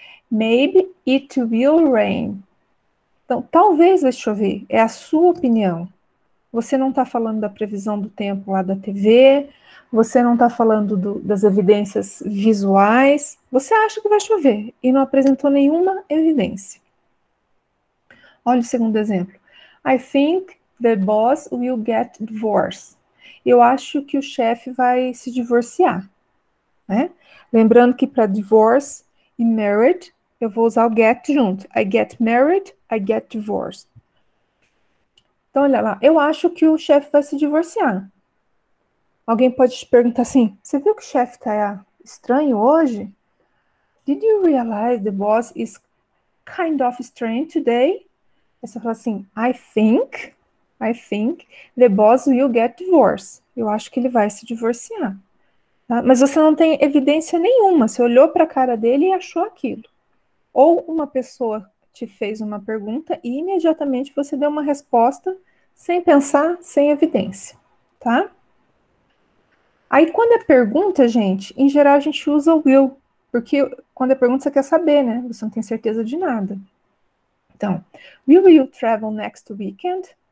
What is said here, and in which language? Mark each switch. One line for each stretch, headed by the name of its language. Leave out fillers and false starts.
English: Maybe it will rain.
Portuguese: Então, talvez vai chover. É a sua opinião. Você não está falando da previsão do tempo lá da TV, você não está falando das evidências visuais, você acha que vai chover e não apresentou nenhuma evidência. Olha o segundo exemplo.
English: I think the boss will get divorced.
Portuguese: Eu acho que o chefe vai se divorciar, né? Lembrando que para divorce e married, eu vou usar o get junto.
English: I get married, I get divorced.
Portuguese: Então, olha lá, eu acho que o chefe vai se divorciar. Alguém pode te perguntar assim, você viu que o chefe está estranho hoje?
English: Did you realize the boss is kind of strange today?
Portuguese: Aí você fala assim,
English: I think the boss will get divorced.
Portuguese: Eu acho que ele vai se divorciar. Tá? Mas você não tem evidência nenhuma, você olhou para a cara dele e achou aquilo. Ou uma pessoa te fez uma pergunta e imediatamente você deu uma resposta sem pensar, sem evidência, tá? Aí quando é pergunta, gente, em geral a gente usa o will, porque quando é pergunta você quer saber, né? Você não tem certeza de nada. Então,
English: will you travel next weekend?